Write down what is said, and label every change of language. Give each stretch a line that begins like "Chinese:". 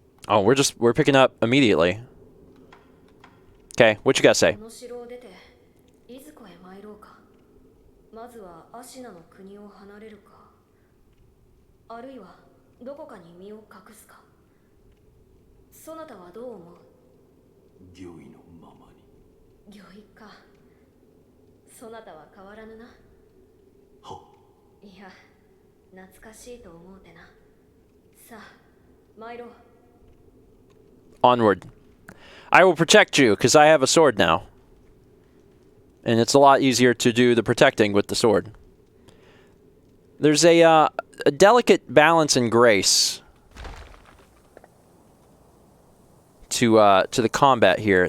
English: Oh, we're picking up immediately. Okay, what you gotta say?
Japanese: この城を出て、いずこへ参ろうか。まずはアシナの国を離れるか。あるいはどこかに身を隠すか。そなたはどう思う？御意のままに。御意か。そなたは変わらぬな。は。いや、懐かしいと思うてな。さあ、参ろう。
English: Onward. I will protect you, because I have a sword now. And it's a lot easier to do the protecting with the sword. There's a delicate balance and grace to the combat here.